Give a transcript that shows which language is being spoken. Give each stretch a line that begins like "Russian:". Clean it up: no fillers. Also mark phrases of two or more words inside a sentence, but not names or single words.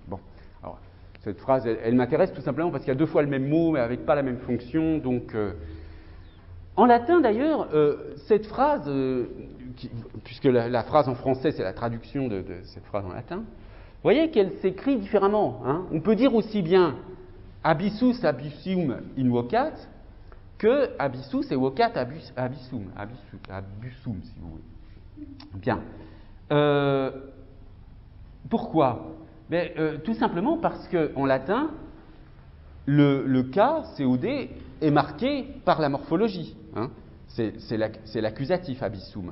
French: Bon, alors, cette phrase, elle m'intéresse tout simplement parce qu'il y a deux fois le même mot, mais avec pas la même fonction. Donc, en latin d'ailleurs, cette phrase, puisque la phrase en français c'est la traduction de cette phrase en latin, vous voyez qu'elle s'écrit différemment. Hein. On peut dire aussi bien
Latin: abyssus abyssum in vocat
French: que
Latin: abyssus et vocat abyssum,
French: si vous voulez. Bien. Pourquoi ? Mais, tout simplement parce qu'en latin, le cas, COD, est marqué par la morphologie. Hein. C'est l'accusatif abissum.